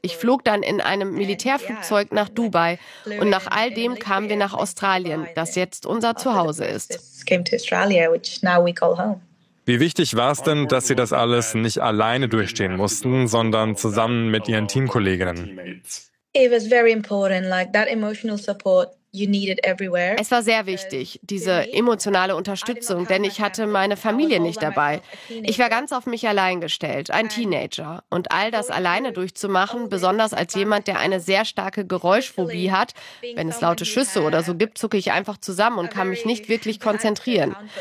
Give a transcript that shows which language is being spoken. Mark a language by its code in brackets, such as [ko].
[de] Ich flog dann in einem Militärflugzeug nach Dubai und nach all dem kamen wir nach Australien, das jetzt unser Zuhause ist. Wie wichtig war es denn, dass Sie das alles nicht alleine durchstehen mussten, sondern zusammen mit Ihren Teamkolleginnen? [en] It was very important, like that emotional support you needed everywhere. [de] Es war sehr wichtig, diese emotionale Unterstützung, denn ich hatte meine Familie nicht dabei. Ich war ganz auf mich allein gestellt, ein Teenager. Und all das alleine durchzumachen, besonders als jemand, der eine sehr starke Geräuschphobie hat, wenn es laute Schüsse oder so gibt, zucke ich einfach zusammen und kann mich nicht wirklich konzentrieren.